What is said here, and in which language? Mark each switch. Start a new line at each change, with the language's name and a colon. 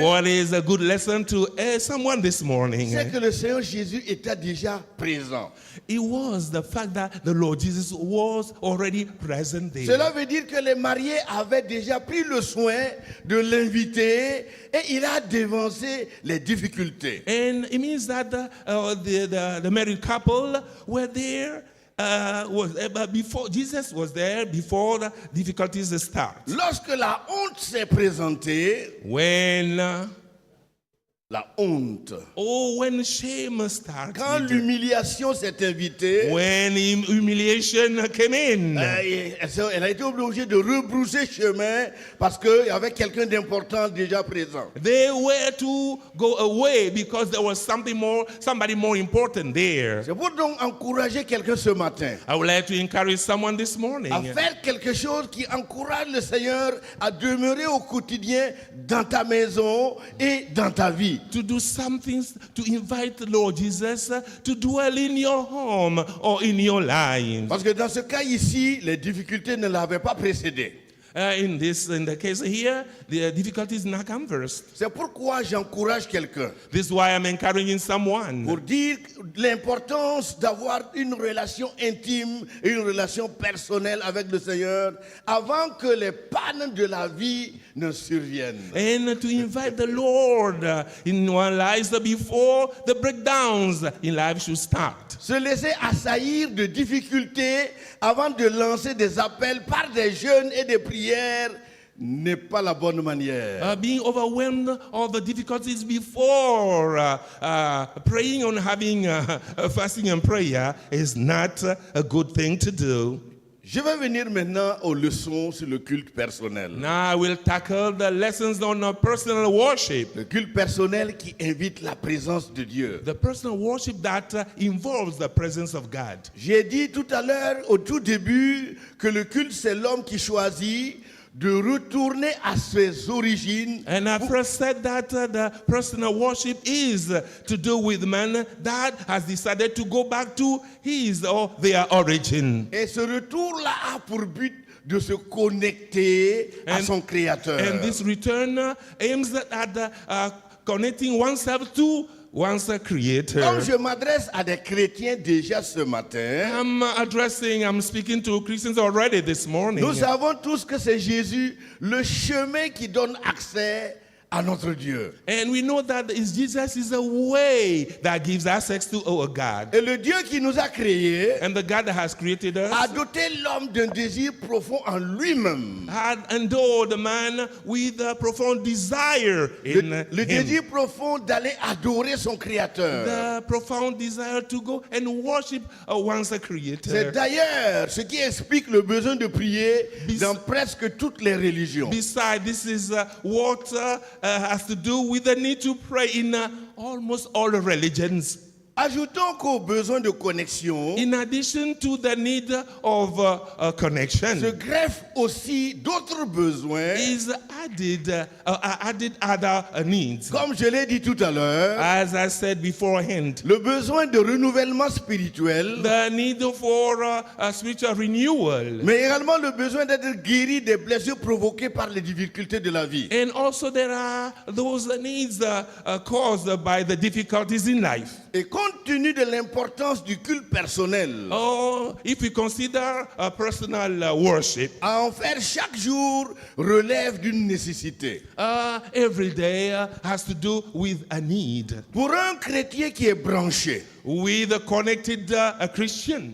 English: What is a good lesson to someone this morning?
French: c'est que le Seigneur Jésus était déjà présent.
English: It was the fact that the Lord Jesus was already present there.
French: Cela veut dire que les mariés avaient déjà pris le soin de l'inviter et il a dévancé les difficultés.
English: And it means that the married couple were there before Jesus was there before the difficulties start.
French: Lorsque la honte s'est présentée,
English: When
French: la honte,
English: when shame started,
French: quand l'humiliation s'est invitée,
English: when humiliation came in,
French: elle a été obligée de rebrousser chemin parce qu'il y avait quelqu'un d'important déjà présent.
English: they were to go away because there was somebody more important there.
French: C'est pour donc encourager quelqu'un ce matin
English: I would like to encourage someone this morning
French: à faire quelque chose qui encourage le Seigneur à demeurer au quotidien dans ta maison et dans ta vie.
English: to do something to invite the Lord Jesus to dwell in your home or in your life.
French: Parce que dans ce cas ici, les difficultés ne l'avaient pas précédé.
English: In the case here, the difficulties not come first.
French: C'est pourquoi j'encourage quelqu'un
English: This is why I'm encouraging someone
French: pour dire l'importance d'avoir une relation intime et une relation personnelle avec le Seigneur avant que les pannes de la vie ne surviennent.
English: and to invite the Lord in our lives before the breakdowns in life should start.
French: Se laisser assaillir de difficultés avant de lancer des appels par des jeûnes et des prières n'est pas la bonne manière.
English: Being overwhelmed of the difficulties before praying on having fasting and prayer is not a good thing to do.
French: Je vais venir maintenant aux leçons sur le culte personnel.
English: Now I will tackle the lessons on personal worship.
French: Le culte personnel qui invite la présence de Dieu.
English: The personal worship that involves the presence of God.
French: J'ai dit tout à l'heure, au tout début, que le culte, c'est l'homme qui choisit de retourner à ses origines.
English: And I first said that the personal worship is to do with man that has decided to go back to his or their origin.
French: Et ce retour-là a pour but de se connecter à son Créateur.
English: And this return aims at connecting oneself to one's creator.
French: Comme je m'adresse à des chrétiens déjà ce matin,
English: I'm speaking to Christians already this morning.
French: nous savons tous que c'est Jésus, le chemin qui donne accès à notre Dieu.
English: And we know that Jesus is a way that gives access to our God.
French: Et le Dieu qui nous a créés
English: And the God that has created us
French: a doté l'homme d'un désir profond en lui-même.
English: had endowed the man with a profound desire in
French: Le
English: him.
French: désir profond d'aller adorer son Créateur.
English: The profound desire to go and worship one's
French: C'est
English: creator.
French: d'ailleurs ce qui explique le besoin de prier dans presque toutes les religions.
English: Besides, this is what has to do with the need to pray in almost all religions.
French: Ajoutons qu'au besoin de connexion
English: in addition to the need of
French: se
English: connection,
French: greffent aussi d'autres besoins,
English: is added other needs.
French: comme je l'ai dit tout à l'heure,
English: As I said beforehand,
French: le besoin de renouvellement spirituel,
English: the need for spiritual renewal.
French: mais également le besoin d'être guéri des blessures provoquées par les difficultés de la vie.
English: And also there are those needs caused by the difficulties in life.
French: Et compte tenu de l'importance du culte personnel,
English: Oh, if we consider personal worship,
French: à en faire chaque jour relève d'une nécessité.
English: every day has to do with a need.
French: Pour un chrétien qui est branché,
English: With a connected Christian.